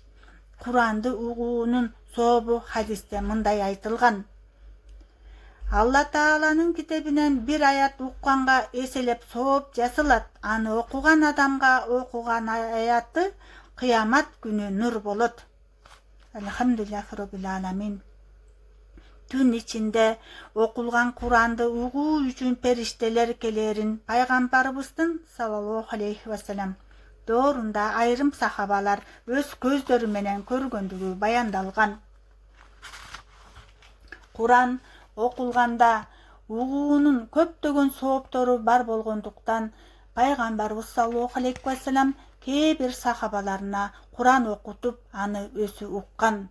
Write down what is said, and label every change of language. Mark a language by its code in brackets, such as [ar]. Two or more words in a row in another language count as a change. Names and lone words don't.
[ky] Куранды угуунун сообу хадисте мындай айтылган. Алла Тааланын китебинен бир аят укканга эселеп сооп жазылат. Аны окуган адамга окуган аяты кыямат күнү нур болот. [ar] الحمد لله رب العالمين. [ky] Түн ичинде окулган Куранды угуу үчүн периштелер келерин пайгамбарыбыздын [ar] صلى الله عليه وسلم [ky] доорунда айрым сахабалар өз көздөрү менен көргөндүгү баяндалган. Куран окулганда угуунун көптөгөн сооптору бар болгондуктан пайгамбарыбыз [ar] صلى الله عليه وسلم [ky] кээ бир сахабаларына Куран окутуп, аны өзү уккан.